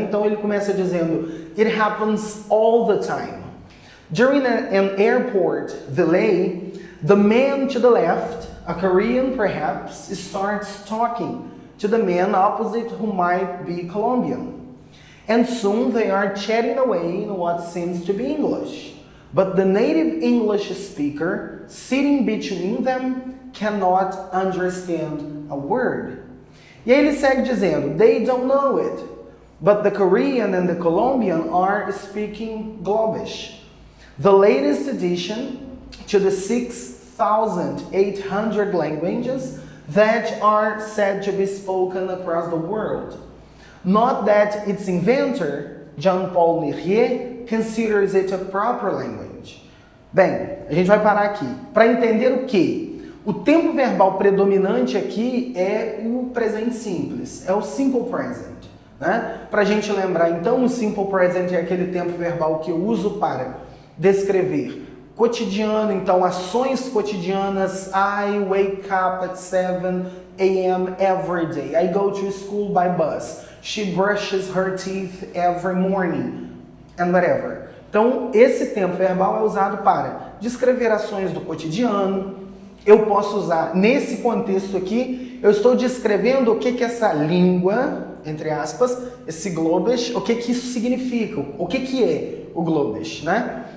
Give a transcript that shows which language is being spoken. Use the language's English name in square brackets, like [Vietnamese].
[Portuguese] Então ele começa dizendo, [English] it happens all the time. During an airport delay, the man to the left, a Korean perhaps, starts talking to the man opposite who might be Colombian. And soon they are chatting away in what seems to be English. But the native English speaker sitting between them cannot understand a word. [Portuguese] E aí ele segue dizendo, [English] they don't know it, but the Korean and the Colombian are speaking Globish. The latest addition to the 6,800 languages that are said to be spoken across the world. Not that its inventor, Jean-Paul Lirier, considers it a proper language. [Portuguese] Bem, a gente vai parar aqui para entender o quê? O tempo verbal predominante aqui é o presente simples, é o simple present, né? Para a gente lembrar, então, o simple present é aquele tempo verbal que eu uso para descrever cotidiano, então ações cotidianas. [English] I wake up at 7 a.m. every day. I go to school by bus. She brushes her teeth every morning. And whatever. [Portuguese] Então, esse tempo verbal é usado para descrever ações do cotidiano. Eu posso usar, nesse contexto aqui, eu estou descrevendo o que essa língua, entre aspas, esse Globish, o que isso significa, o que é o Globish, né?